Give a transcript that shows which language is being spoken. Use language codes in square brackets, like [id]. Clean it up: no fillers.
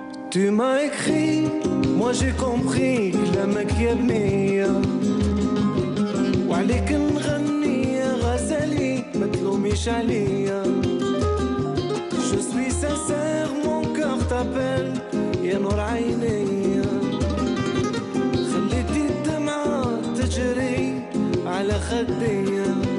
[fr] Tu m'as écrit, moi j'ai compris [ar] كلامك يا بنية وعليك نغني يا غزالي ما تلوميش عليا. [fr] Je suis sincère, mon cœur t'appelle [ar] يا نور عينيا. خليتي الدمعة تجري على خديا.